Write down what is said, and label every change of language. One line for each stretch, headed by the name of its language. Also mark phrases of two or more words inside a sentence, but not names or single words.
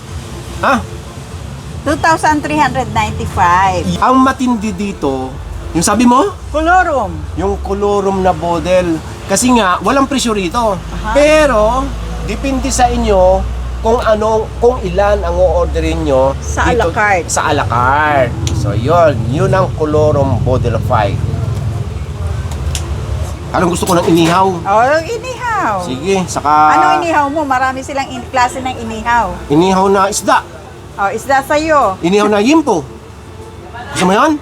Filipino: 2,395. Ang matindi dito, yung sabi mo? Colorum. Yung colorum na bodel. Kasi nga, walang presyo rito. Pero depende sa inyo kung ilan ang o-orderin nyo Sa dito, a la carte. Sa a la carte. So yun ang colorum bodel fight. Anong gusto ko ng inihaw? Inihaw. Sige, saka Ano inihaw mo? Marami silang klase ng inihaw. inihaw na isda. Isda sa'yo. Inihaw na yimpo. Gusto mo yun?